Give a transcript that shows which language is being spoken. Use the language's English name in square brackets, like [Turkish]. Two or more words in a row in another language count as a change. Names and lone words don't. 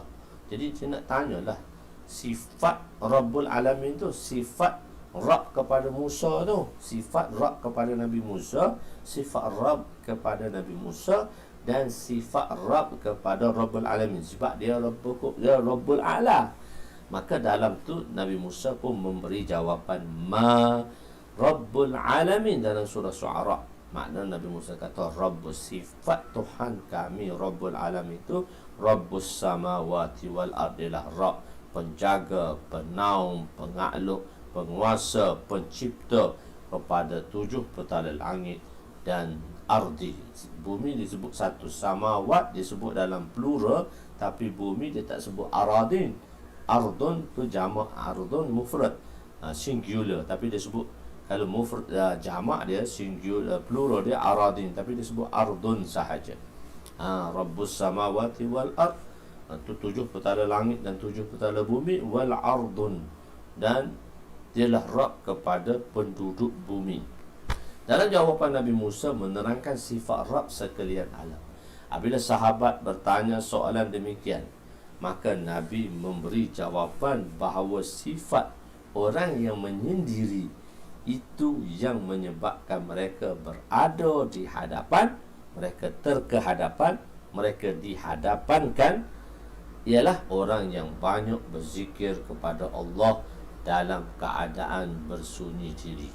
[Malay] Jadi dia nak tanyalah sifat [Arabic] رب العالمين [Malay] tu, sifat Rabb kepada Musa tu, sifat Rabb kepada Nabi Musa, sifat Rabb kepada Nabi Musa, dan sifat Rabb kepada [Arabic] رب العالمين. [Malay] Sebab dia [Arabic] الرب الأعلى. [Malay] Maka dalam tu Nabi Musa pun memberi jawapan [Arabic] ما رب العالمين [Malay] dalam surah Syu'ara. Makna Nabi Musa kata Rabbus, sifat Tuhan kami [Arabic] رب العالمين [Malay] itu [Arabic] رب السماوات والأرض, [Malay] Rabb penjaga, penaung, pengakluk, penguasa, pencipta kepada 7 petala langit dan ardi. Bumi disebut satu, samawat disebut dalam plural, tapi bumi dia tak sebut aradin. Ardun tu jamak, ardun mufrad, singular, tapi dia sebut kalau mufrad jamak dia singular, plural dia aradin, tapi dia sebut ardun sahaja. [Arabic] رب السماوات والأرض, [Malay] itu 7 petala langit dan 7 petala bumi, [Arabic] والأرض, [Malay] dan dialah Rabb kepada penduduk bumi. Dalam jawapan Nabi Musa menerangkan sifat Rabb sekalian alam. Apabila sahabat bertanya soalan demikian, maka Nabi memberi jawapan bahawa sifat orang yang menyendiri itu yang menyebabkan mereka berada di hadapan, mereka terkehadapan, mereka dihadapankan, ialah orang yang banyak berzikir kepada Allah dalam keadaan bersunyi diri.